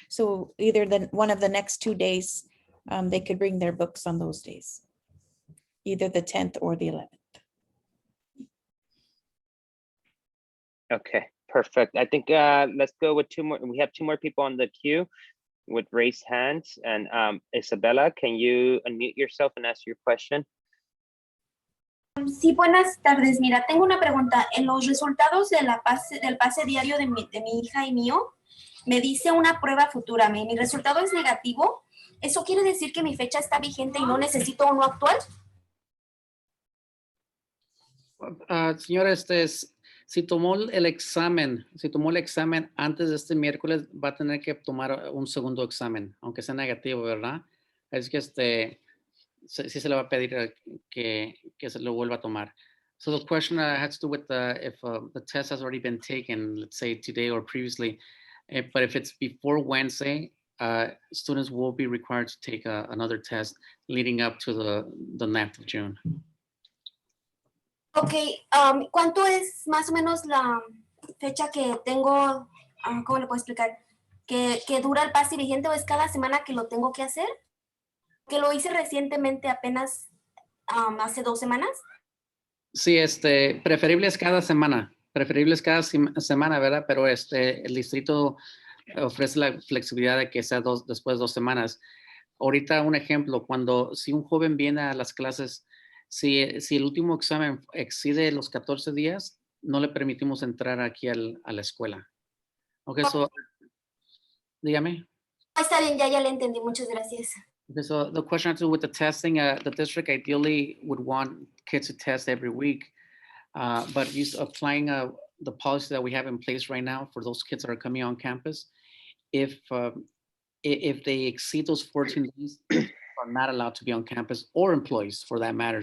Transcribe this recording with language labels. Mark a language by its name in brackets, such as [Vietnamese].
[English] So either one of the next 2 days, they could bring their books on those days, either the 10th or the 11th. Okay, perfect. I think let's go with 2 more. We have 2 more people on the queue with raised hands. And Isabella, can you unmute yourself and ask your question? [Spanish] Sí, buenas tardes. Mira, tengo una pregunta. En los resultados de del pase diario de mi hija y mío, me dice una prueba futura. Mi resultado es negativo. ¿Eso quiere decir que mi fecha está vigente y no necesito uno actual? Señora, si tomó el examen antes de este miércoles, va a tener que tomar un segundo examen, aunque sea negativo, ¿verdad? Es que sí se le va a pedir que se lo vuelva a tomar. [English] So the question has to do with if the test has already been taken, let's say today or previously, but if it's before Wednesday, students will be required to take another test leading up to the 9th of June. [Spanish] Ok, ¿cuánto es más o menos la fecha que tengo, cómo le puedo explicar? ¿Que dura el pase vigente o es cada semana que lo tengo que hacer? Que lo hice recientemente, apenas hace 2 semanas. Sí, preferible es cada semana, ¿verdad? Pero el distrito ofrece la flexibilidad de que sea después de 2 semanas. Ahorita un ejemplo, si un joven viene a las clases, si el último examen excede los 14 días, no le permitimos entrar aquí a la escuela. Ok, so, dígame. Está bien, ya le entendí, muchas gracias. [English] Okay, so the question has to do with the testing, the district ideally would want kids to test every week, but he's applying the policy that we have in place right now for those kids that are coming on campus. If they exceed those 14 days, are not allowed to be on campus, or employees for that matter.